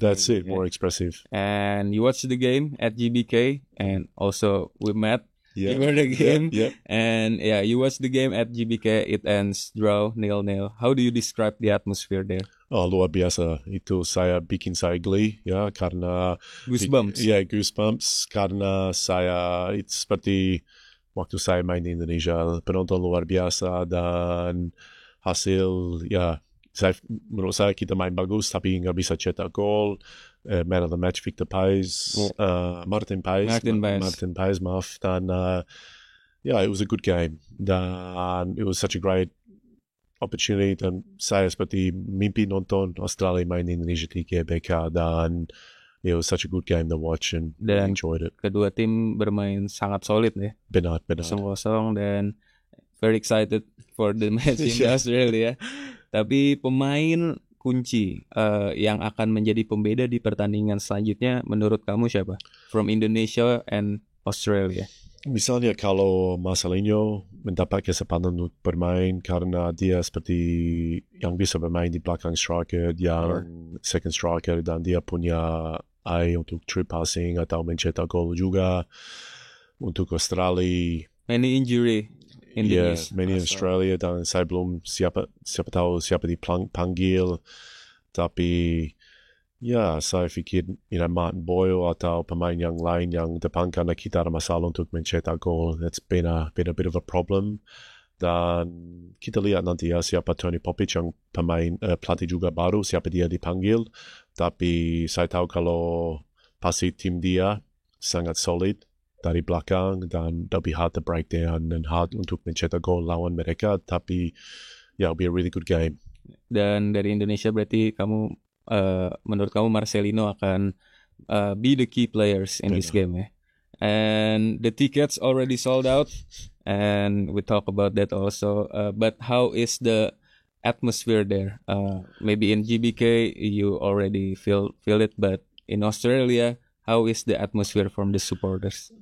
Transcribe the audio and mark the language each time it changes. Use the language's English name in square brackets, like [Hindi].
[English] That's it, more expressive. And you watched the game at GBK, and also we met before the game. And you watched the game at GBK. It ends draw 0-0. How do you describe the atmosphere there? [Indonesian] Oh, luar biasa. Itu bikin saya geli, karena [English] goosebumps. [Indonesian] Goosebumps, karena it's seperti waktu saya main di Indonesia, penonton luar biasa, dan hasil menurut saya kita main bagus tapi nggak bisa cetak gol. [English] Man of the match Victor Paes, Martin Paes, maaf, dan it was a good game, dan it was such a great opportunity, [Indonesian] dan saya seperti mimpi nonton Australia main di Indonesia di GBK, [English] dan it was such a good game to watch, and enjoyed it. [Indonesian] Kedua tim bermain sangat solid ya. Benar. [English] 0-0, dan very excited for the match in Australia. [Indonesian] Tapi pemain kunci yang akan menjadi pembeda di pertandingan selanjutnya menurut kamu siapa? [English] From Indonesia and Australia. [Indonesian] Misalnya kalau Marcelinho mendapat kesempatan untuk bermain, karena dia seperti yang bisa bermain di belakang striker, yang second striker, dan dia punya untuk trip passing atau mencetak gol juga. Untuk Australia, [English] many injury in the [Indonesian] many in Australia, dan saya belum siapa tahu siapa dipanggil, tapi saya fikir Martin Boyle atau pemain yang lain yang depan, karena kita ada masalah untuk mencetak gol. [English] That's been a bit of a problem, [Indonesian] dan kita lihat nanti siapa Tony Popic yang pemain pelatih juga baru, siapa dia dipanggil. Tapi saya tahu kalau pasti tim dia sangat solid dari belakang, dan lebih [English] hard to break down [Indonesian] dan hard untuk mencetak gol lawan mereka. [English] Tapi it'll be a really good game. [Indonesian] Dan dari Indonesia berarti kamu menurut kamu Marcelino akan [English] be the key players in this game [Indonesian] ya. [English] And the tickets already sold out, and we talk about that also. But how is the atmosphere there? Maybe in GBK you already feel it, but in Australia, how is the atmosphere from the supporters?